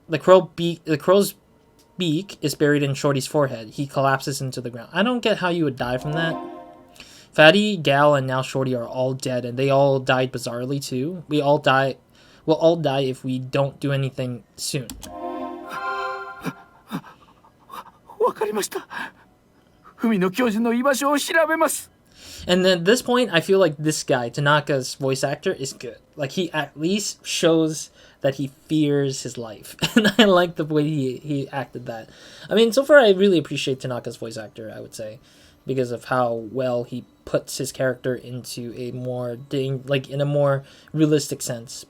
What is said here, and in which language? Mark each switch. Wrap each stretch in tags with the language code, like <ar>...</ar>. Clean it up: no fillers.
<en>The crow's beak is buried in Shorty's forehead. He collapses into the ground. I don't get how you would die from that. Fatty, Gal, and now Shorty are all dead, and they all died bizarrely too. We'll all die if we don't do anything soon.</en> <ja>わかりました。文野教授の居場所を調べます。</ja> <en>And then at this point, I feel like this guy, Tanaka's voice actor, is good. Like, he at least shows that he fears his life. And I like the way he acted that. I mean, so far I really appreciate Tanaka's voice actor, I would say. Because of how well he puts his character into a more, in a more realistic sense.</en>